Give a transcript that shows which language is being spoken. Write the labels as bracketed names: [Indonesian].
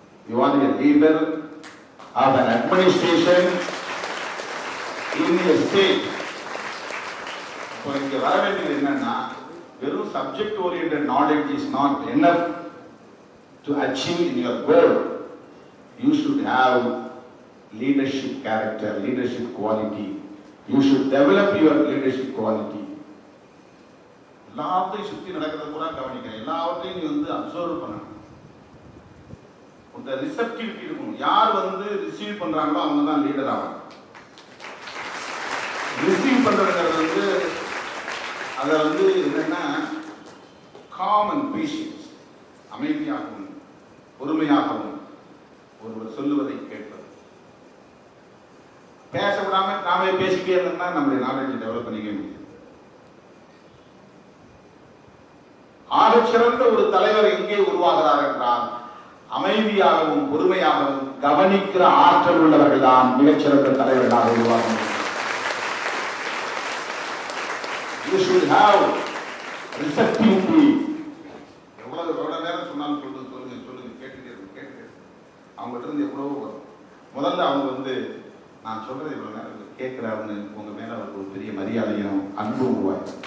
[English] You are a leader of an administration in a state. [Tamil] இப்போ இங்க வர வேண்டியது என்னன்னா வெறும் [English] Subject oriented knowledge is not enough to achieve in your goal. You should have leadership character, leadership quality. You should develop your leadership quality. [Tamil] எல்லாத்தையும் சுத்தி நடக்கிறத கூட கவனிக்க, எல்லாவற்றையும் நீ வந்து அப்சர்வ் பண்ணணும். இந்த ரிசெப்டிவிட்டி இருக்கணும். யார் வந்து ரிசீவ் பண்றாங்களோ அவங்க தான் லீடர் ஆவாங்க. ரிசீவ் பண்றதுங்கிறது வந்து அதை வந்து என்னன்னா [English] calm and patience, [Tamil] அமைதியாகவும் பொறுமையாகவும் ஒருவர் சொல்லுவதை கேட்பது. பேச விடாம நாமே பேசிட்டே இருந்தோம்னா நம்முடைய நாலேஜ் டெவலப் பண்ணிக்க முடியும். ஆக சிறந்த ஒரு தலைவர் எங்கே உருவாகிறார் என்றால் அமைதியாகவும் பொறுமையாகவும் கவனிக்கிற ஆற்றல் உள்ளவர்கள் தான் மிகச்சிறந்த தலைவர்களாக உருவாகும். [English] You should have receptivity. [Tamil] எவ்வளவு நேரம் சொன்னாலும் சொல்லுங்க கேட்டுட்டே அவங்கள்ட்ட இருந்து எவ்வளவோ வரும். முதல்ல அவங்க நான் சொல்றது இவ்வளவு நேரம் கேட்கிறாருன்னு உங்க மேல அவருக்கு ஒரு பெரிய மரியாதையும் அன்பு உருவாய்.